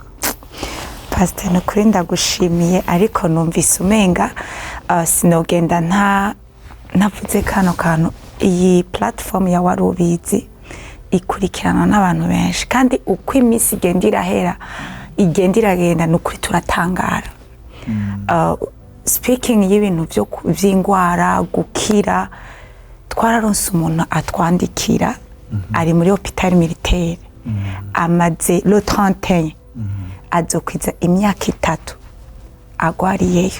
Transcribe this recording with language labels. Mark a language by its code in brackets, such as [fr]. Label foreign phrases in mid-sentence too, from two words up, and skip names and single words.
[rn] Pastor nukuri ndagushimiye, ariko numvise umenga sinogenda ntavuze kano kantu. Iyi platform ya Warubizi ikurikirana n'abantu benshi, kandi uko iminsi igenda irahera igenda iragenda nukuri turatangara. Speaking y'ibintu by'ingwara gukira, twararonse umuntu atwandikira, ari muri [fr] hôpital militaire, [rn] amaze le 31 azokwiza imyaka 3 agwariyeyo.